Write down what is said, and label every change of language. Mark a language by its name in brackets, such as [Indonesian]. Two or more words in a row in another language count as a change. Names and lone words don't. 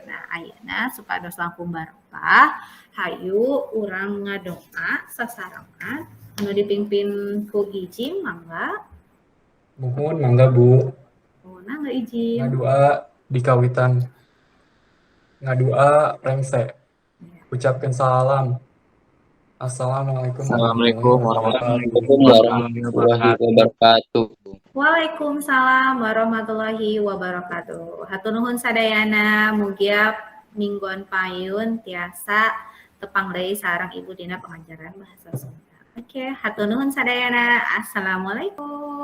[Sundanese] Nah, ayeuna supados langkung barokah, hayu urang ngadoa sasarengan anu dipimpin ku Ijim mangga. Nuhun, mangga Bu. Mangga Ijim. Ngadua dikawitan. Ngadua rengse. Ucapkeun salam. Assalamualaikum Assalamualaikum [Arabic] ورحمة الله وبركاته. وعليكم السلام ورحمة الله وبركاته. [Sundanese] Hatur nuhun sadayana, mugia mingguan payun tiasa tepang deui sareng Ibu dina pengajaran bahasa Sunda. Oke, hatur nuhun sadayana. Assalamualaikum.